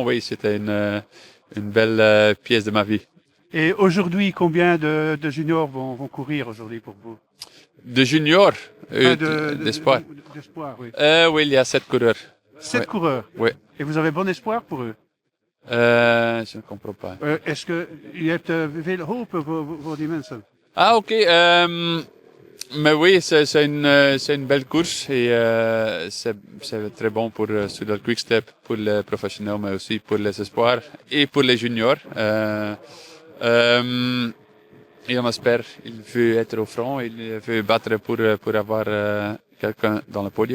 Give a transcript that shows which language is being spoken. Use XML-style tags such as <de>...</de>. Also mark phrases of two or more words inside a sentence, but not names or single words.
<fr>Oui, c'était une belle pièce de ma vie. Et aujourd'hui, combien de juniors vont courir aujourd'hui pour vous? De junior, D'espoir, oui. oui, il y a 7 coureurs. 7 Ouais. coureurs. Oui. Et vous avez bon espoir pour eux? Je ne comprends pas. Est-ce que</fr> <nl>u hebt veel hoop voor die mensen?</nl> <fr>Ah, ok. Mais oui, c'est une belle course et c'est très bon pour sur le quick step, pour les professionnels, mais aussi pour les espoirs et pour les juniors. Et on espère, il veut être au front, il veut battre pour avoir quelqu'un dans le podium.</fr>